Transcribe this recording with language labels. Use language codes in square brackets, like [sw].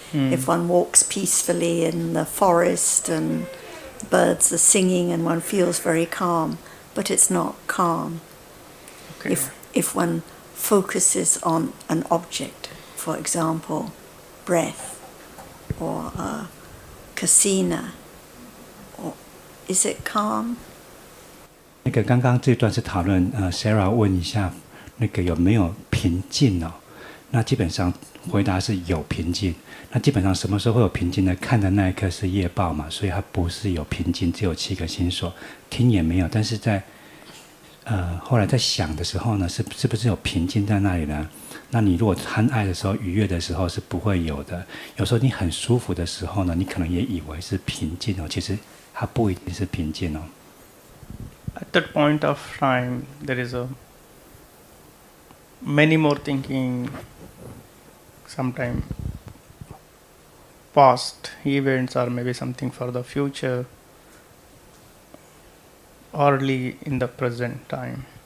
[en] If one walks peacefully in the forest and birds are singing and one feels very calm, but it's not calm. Okay. If one focuses on an object, for example, breath or a kasina, or is it calm? [zh] 那个刚刚这段是讨论Sarah 问一下那个有没有平静哦？那基本上回答是有平静。那基本上什么时候会有平静呢？看的那一刻是业报嘛，所以它不是有平静，只有7个心所，听也没有。但是在后来在想的时候呢，是不是有平静在那里呢？那你如果贪爱的时候、愉悦的时候是不会有的。有时候你很舒服的时候呢，你可能也以为是平静哦，其实它不一定是平静哦。 [en] At that point of time, there is many more thinking, sometime past events or maybe something for the future, early in the present time.